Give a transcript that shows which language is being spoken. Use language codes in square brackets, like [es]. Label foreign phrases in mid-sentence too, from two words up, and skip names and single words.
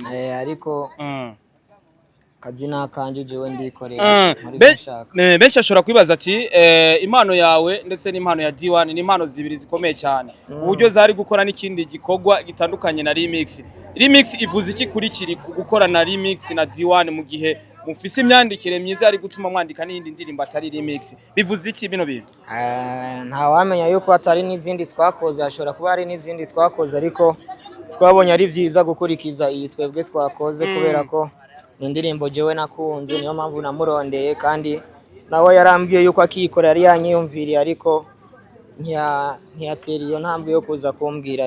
[rn] Ariko kazina kanje jewe ndikorera benshi ashobora kwibaza ati impano yawe ndetse n'impano ya D1 ni impano zibiri zikomeye cyane uburyo zari gukora n'ikindi gikorwa gitandukanye na remix ivuze iki kuri Kiriku gukora na remix na D1 mu gihe mufise imyandikire myiza ari gutuma mwandika n'indi ndirimbo atari remix bivuze iki bino bintu? Nta wamenya yuko atari n'izindi twakoze, ashobora kuba ari n'izindi twakoze ariko twabonye ari byiza gukurikiza iyi twebwe twakoze kubera ko indirimbo jewe nakunze niyo mpamvu namurondeye kandi nawe yarambwiye yuko akikora yari yanyiyumviriye ariko ntiyatera iyo ntambwe yo kuza kumbwira.